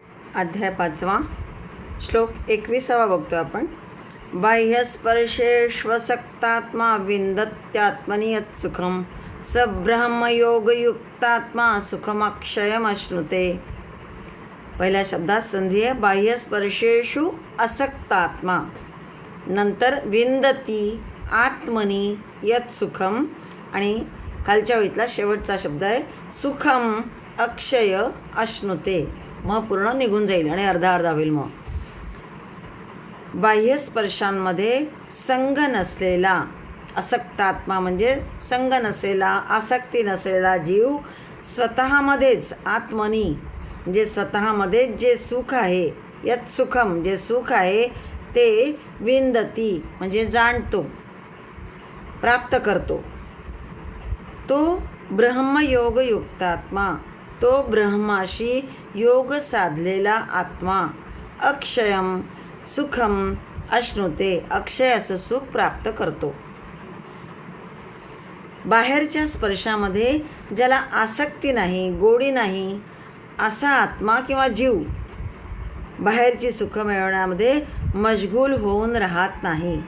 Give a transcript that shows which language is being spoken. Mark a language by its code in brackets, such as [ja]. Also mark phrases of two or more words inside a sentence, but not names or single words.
[mr] अध्याय 5 श्लोक 21 बघतो आपण. [sa] बाह्यस्पर्शेष्वसक्तात्मा विन्दत्यात्मनि यत्सुखं स ब्रह्मयोगयुक्तात्मा सुखमक्षयमश्नुते. [mr] पहिल्या शब्दात संधी आहे [sa] बाह्यस्पर्शेषु असक्तात्मा, [mr] नंतर [sa] विन्दती आत्मनी यत् सुखम, [mr] आणि खालच्या ओळीतला शेवटचा शब्द आहे [sa] सुखम अक्षय अश्नुते. [mr] मग पूर्ण निघून जाईल आणि अर्धा अर्धा होईल. मग बाह्यस्पर्शांमध्ये संग नसलेला असक्तात्मा म्हणजे संग नसलेला, आसक्ती नसलेला जीव स्वतःमध्येच आत्मनी म्हणजे स्वतःमध्येच जे सुख आहे, [sa] यत् सुखम [mr] जे सुख आहे ते विन्दती म्हणजे जाणतो, प्राप्त करतो. तो ब्रह्मयोगयुक्तात्मा, तो ब्रह्माशी योग साधलेला आत्मा, [sa] अक्षयम सुखम अश्नुते [mr] अक्षय असं सुख प्राप्त करतो. बाहेरच्या स्पर्शामध्ये ज्याला आसक्ती नाही, गोडी नाही, असा आत्मा किंवा जीव बाहेरची सुख मिळवण्यामध्ये मशगूल होऊन राहत नाही.